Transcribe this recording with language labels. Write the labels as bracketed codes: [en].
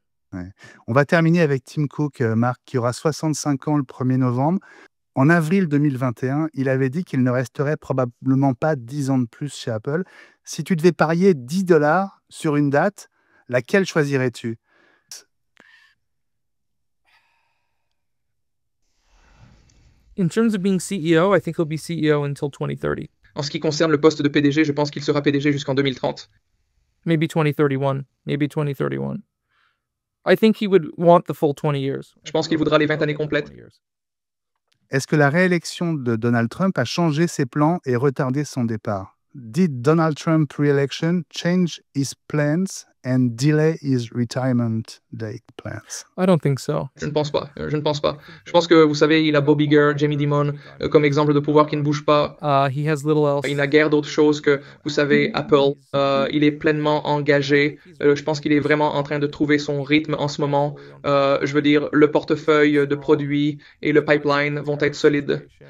[fr] Ouais. On va terminer avec Tim Cook, Marc, qui aura 65 ans le 1er novembre. En avril 2021, il avait dit qu'il ne resterait probablement pas 10 ans de plus chez Apple. Si tu devais parier $10 sur une date, laquelle choisirais-tu? [en] In terms of being CEO, I think he'll be CEO until 2030. [fr] En ce qui concerne le poste de PDG, je pense qu'il sera PDG jusqu'en 2030. [en] Maybe 2031. Maybe 2031. I think he would want the full 20 years. [fr] Je pense qu'il voudra les 20 années complètes. Est-ce que la réélection de Donald Trump a changé ses plans et retardé son départ? [en] Did Donald Trump re-election change his plans and delay his retirement date plans? I don't think so. [fr] Je ne pense pas. Je ne pense pas. Je pense que, vous savez, il a Bob Iger, Jamie Dimon comme exemple de pouvoir qui ne bouge pas. [en] He has little else. [fr] Il n'a guère d'autre chose que, vous savez, Apple. Il est pleinement engagé. Je pense qu'il est vraiment en train de trouver son rythme en ce moment. Je veux dire, le portefeuille de produits et le pipeline vont être solides.